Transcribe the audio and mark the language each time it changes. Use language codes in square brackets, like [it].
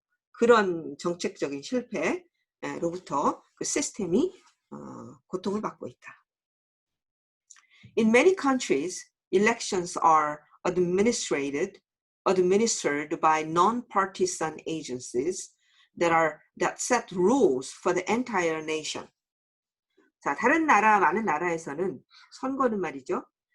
[ko] 그런 정책적인 실패로부터 그 시스템이 고통을 받고 있다. [en] In many countries, elections are administered by non-partisan agencies that set rules for the entire nation. [ko] 자, 많은 나라에서는 선거는 말이죠.